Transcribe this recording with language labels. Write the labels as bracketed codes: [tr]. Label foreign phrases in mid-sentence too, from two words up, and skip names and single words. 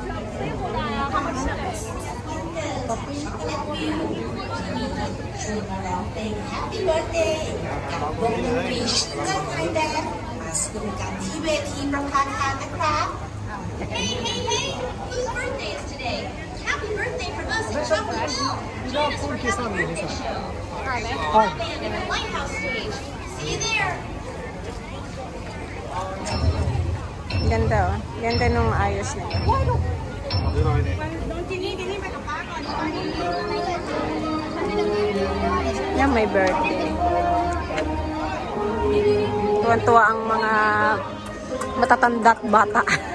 [en] Happy birthday [th] วงดนตรีชิคเก้นไทยแลนด์มาสนุกกันที่เวทีประธานทานนะครับ [en] Hey, hey, hey! Whose birthday is today? Happy birthday from us at Chocolate Hill! Join us for Happy Birthday Show. Our band at the Lighthouse stage. See you there! [tl] Ganda oh. Ganda nung ayos nila. Yan, may birthday. Tuwan-tuwa ang mga matatandak bata.